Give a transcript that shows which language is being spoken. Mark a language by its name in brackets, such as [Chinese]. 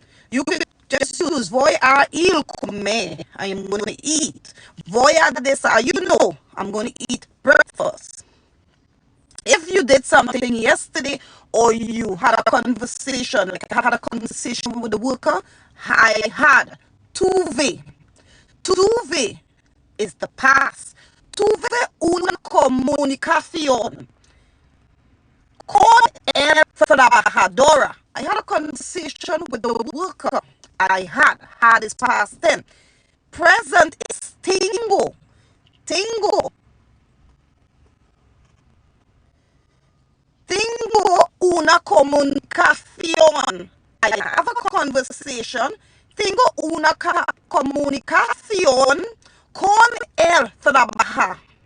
[English] You could just use [Spanish] voy a ir comer, [English] I am going to eat. [Spanish] Voy a desayuno, [English] I'm going to eat breakfast. If you did something yesterday, or you had a conversation, like I had a conversation with the worker, I had tuve. Tuve is the past. [Spanish] Tuve una comunicación con el trabajadora. [English] I had a conversation with the worker. I had is past tense. Present is tengo. [Spanish] Tengo una comunicación. [English] I have a conversation. [Spanish] Tengo una comunicación con el trabaja.